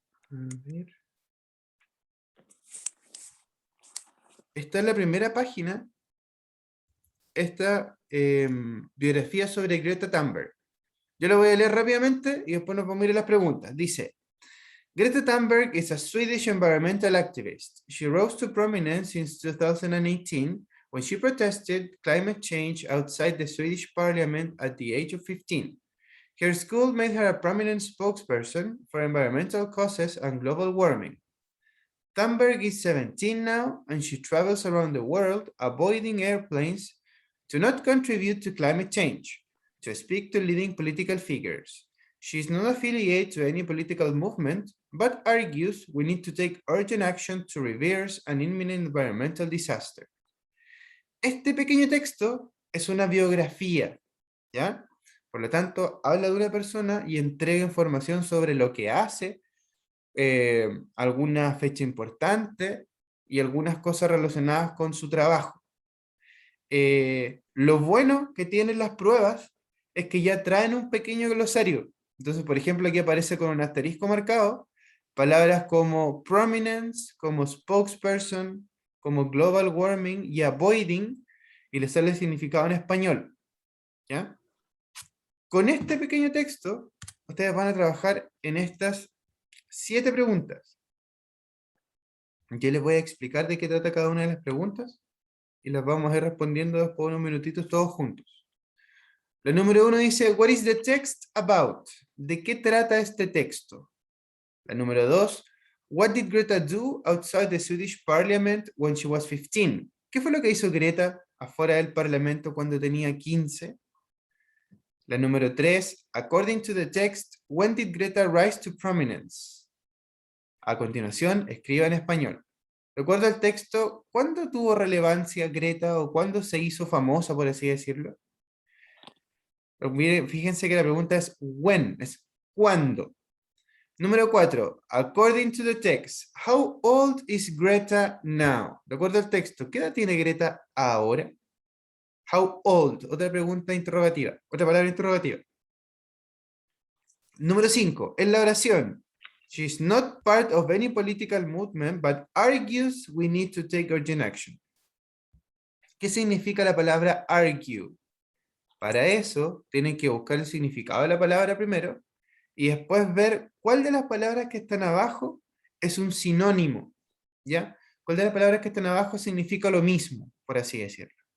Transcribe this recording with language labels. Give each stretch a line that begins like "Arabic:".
Spanish: A ver. Está en la primera página esta biografía sobre Greta Thunberg. Yo la voy a leer rápidamente y después nos vamos a ir a las preguntas. Dice,
English: Greta Thunberg is a Swedish environmental activist. She rose to prominence since 2018 when she protested climate change outside the Swedish parliament at the age of 15. Her school made her a prominent spokesperson for environmental causes and global warming. Thunberg is 17 now, and she travels around the world avoiding airplanes to not contribute to climate change, to speak to leading political figures. She is not affiliated to any political movement, but argues we need to take urgent action to reverse an imminent environmental disaster.
Spanish: Este pequeño texto es una biografía, ¿ya? Por lo tanto, habla de una persona y entrega información sobre lo que hace, alguna fecha importante y algunas cosas relacionadas con su trabajo. Lo bueno que tienen las pruebas es que ya traen un pequeño glosario. Entonces, por ejemplo, aquí aparece con un asterisco marcado palabras como prominence, como spokesperson, como global warming y avoiding, y le sale el significado en español. ¿Ya? Con este pequeño texto, ustedes van a trabajar en estas 7 preguntas. Yo les voy a explicar de qué trata cada una de las preguntas y las vamos a ir respondiendo después de unos minutitos todos juntos. La número 1 dice,
English: what is the text about?
Spanish: ¿De qué trata este texto? La número 2,
English: what did Greta do outside the Swedish parliament when she was 15?
Spanish: ¿Qué fue lo que hizo Greta afuera del parlamento cuando tenía 15? La número 3,
English: according to the text, when did Greta rise to prominence?
Spanish: A continuación, escriba en español. De acuerdo al texto, ¿cuándo tuvo relevancia Greta o cuándo se hizo famosa, por así decirlo? Miren, fíjense que la pregunta es when, es ¿cuándo? Número 4,
English: according to the text, how old is Greta now?
Spanish: De acuerdo al texto, ¿qué edad tiene Greta ahora?
English: How old?
Spanish: Otra pregunta interrogativa. Otra palabra interrogativa. Número 5. En la oración.
English: She's not part of any political movement, but argues we need to take urgent action.
Spanish: ¿Qué significa la palabra argue? Para eso, tienen que buscar el significado de la palabra primero y después ver cuál de las palabras que están abajo es un sinónimo, ¿ya? ¿Cuál de las palabras que están abajo significa lo mismo, por así decirlo?